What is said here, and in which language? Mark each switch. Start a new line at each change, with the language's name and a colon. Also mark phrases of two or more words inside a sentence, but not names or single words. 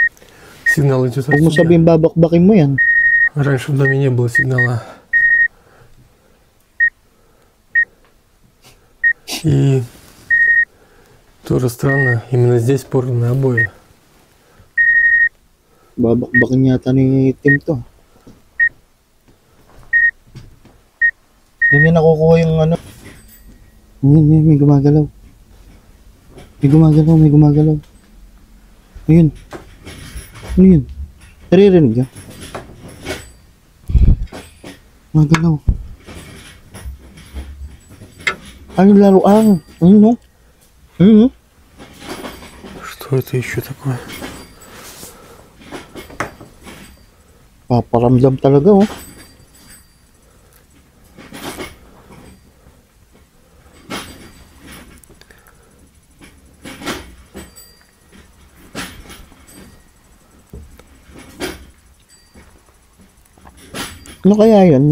Russian: Сигнал идет
Filipino: Huwag mo
Russian: отсюда.
Filipino: sabihin babakbakin mo yan.
Russian: Раньше в доме не было сигнала. И тоже странно, именно здесь порваны обои.
Filipino: Babakbakin yata ni Tim to. Doon niya nakukuha yung ano. May gumagalaw. May gumagalaw. Ayun. Ano yun? Naririnig ka? Gumagalaw. Ano laruan? Ayun no?
Russian: Что это еще такое?
Filipino: Paparamdam talaga oh. Ano kaya yun?